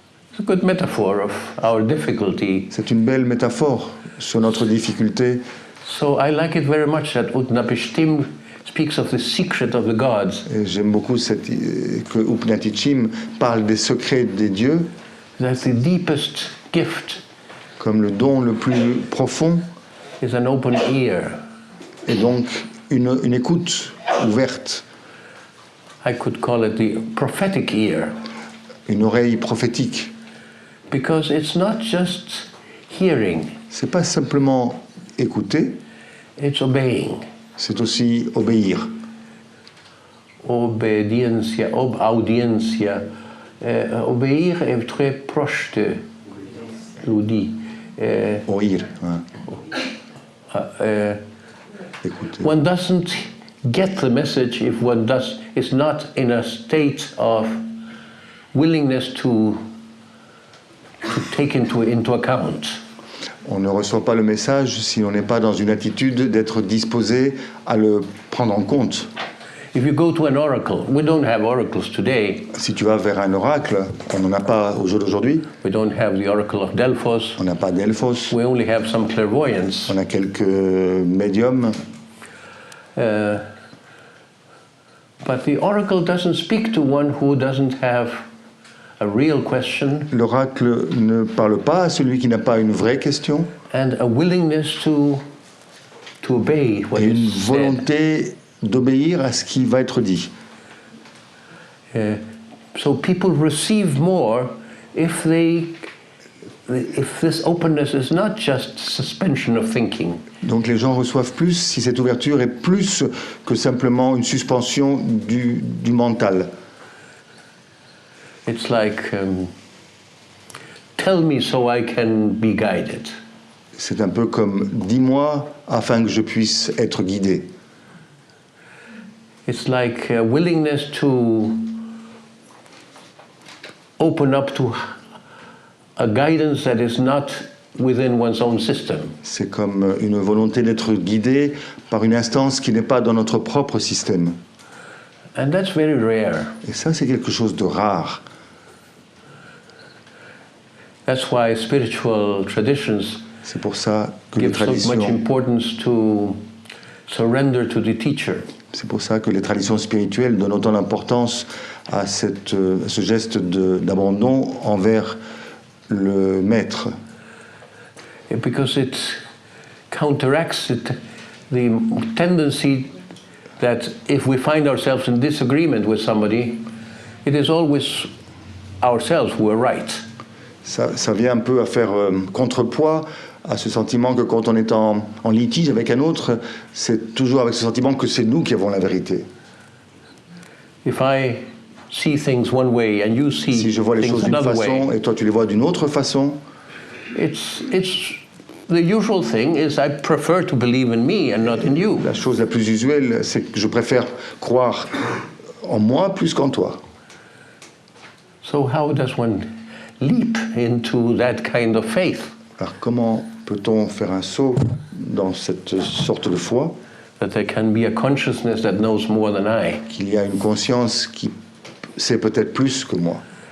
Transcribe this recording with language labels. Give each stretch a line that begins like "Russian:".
English: It's a good metaphor of our difficulty.
French: C'est une belle métaphore sur notre difficulté.
English: So I like it very much that Utnapishtim speaks of the secret of the gods.
French: Et j'aime beaucoup que Upnatichim parle des secrets des dieux
English: That the deepest gift
French: comme le don le plus profond
English: is an open ear.
French: et donc une écoute ouverte,
English: I could call it the prophetic ear,
French: une oreille prophétique.
English: because it's not just hearing,
French: C'est pas simplement écouter,
English: it's obeying.
French: c'est aussi obéir.
Spanish: Obediencia, audiencia.
French: Obéir est très proche de l'audi. Oïr, hein. Écouter.
English: One doesn't get the message if one is not in a state of willingness to take into account.
French: On ne reçoit pas le message si on n'est pas dans une attitude d'être disposé à le prendre en compte.
English: If you go to an oracle, we don't have oracles today.
French: Si tu vas vers un oracle, on n'en a pas au jour d'aujourd'hui.
English: We don't have the oracle of Delphos.
French: On n'a pas d'Elphos.
English: We only have some clairvoyance.
French: On a quelques médiums.
English: But the oracle doesn't speak to one who doesn't have a real question
French: L'oracle ne parle pas à celui qui n'a pas une vraie question
English: and a willingness to obey what
French: et une
English: is said.
French: volonté d'obéir à ce qui va être dit.
English: So people receive more if this openness is not just suspension of thinking.
French: Donc les gens reçoivent plus si cette ouverture est plus que simplement une suspension du mental.
English: It's like, tell me so I can be guided.
French: C'est un peu comme « dis-moi afin que je puisse être guidé ».
English: It's like a willingness to open up to a guidance that is not within one's own system.
French: C'est comme une volonté d'être guidé par une instance qui n'est pas dans notre propre système.
English: And that's very rare.
French: Et ça, c'est quelque chose de rare.
English: That's why spiritual traditions
French: C'est pour ça que les
English: give so much
French: traditions,
English: importance to surrender to the teacher.
French: c'est pour ça que les traditions spirituelles donnent autant d'importance à ce geste d'abandon envers le maître.
English: Because it counteracts the tendency that if we find ourselves in disagreement with somebody, it is always ourselves who are right.
French: Ça vient un peu à faire contrepoids à ce sentiment que quand on est en litige avec un autre, c'est toujours avec ce sentiment que c'est nous qui avons la vérité.
English: If I see things one way and you see
French: Si je vois les
English: things
French: choses d'une
English: another
French: façon
English: way,
French: et toi tu les vois d'une autre façon,
English: it's the usual thing is I prefer to believe in me and not in you.
French: la chose la plus usuelle, c'est que je préfère croire en moi plus qu'en toi.
English: So how does one leap into that kind of faith?
French: Alors comment peut-on faire un saut dans cette sorte de foi
English: that there can be a consciousness that knows more than I.
French: qu'il y a une conscience qui sait peut-être plus que moi.